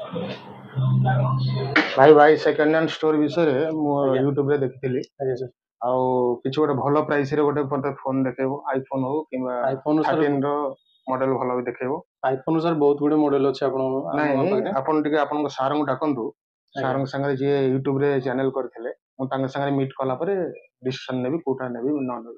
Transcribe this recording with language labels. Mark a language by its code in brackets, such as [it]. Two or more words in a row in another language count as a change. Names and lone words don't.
[or] भाई [en] second hand [or] ଷ୍ଟୋର ବିଷୟ ମୁ ଆଜ୍ଞା ୟୁଟ୍ୟୁବ ରେ ଦେଖିଥିଲି ଆଜ୍ଞା ସାର୍। ଆଉ କିଛି ଗୋଟେ ଭଲ ପ୍ରାଇସ୍ ରେ ଗୋଟେ ମତେ ଫୋନ ଦେଖେଇବ ଆଇଫୋन ହଉ କିମ୍ବା ଆଇଫୋନ ସାର୍ 13 ର ମଡେଲ ଭଲ ବି ଦେଖେଇବ। ଆଇଫୋନ ସାର୍ ବହୁତ ଗୁଡେ ମଡେଲ ଅଛି ନାଇଁ ଆପଣଙ୍କ ପାଖରେ। ଆପଣ ଟିକେ ଆପଣଙ୍କ ସାର୍ ଙ୍କୁ ଡାକନ୍ତୁ ସାର୍ ଆଜ୍ଞା ଙ୍କ ସାଙ୍ଗରେ ଯିଏ ୟୁଟ୍ୟୁବ ରେ ଚ୍ୟାନେଲ କରିଥିଲେ ମୁଁ ତାଙ୍କ ସାଙ୍ଗରେ ମିଟ୍ କଲା ପରେ ଡିସିସନ ନେବି କୋଉଟା ନେବି ନ ନେବି।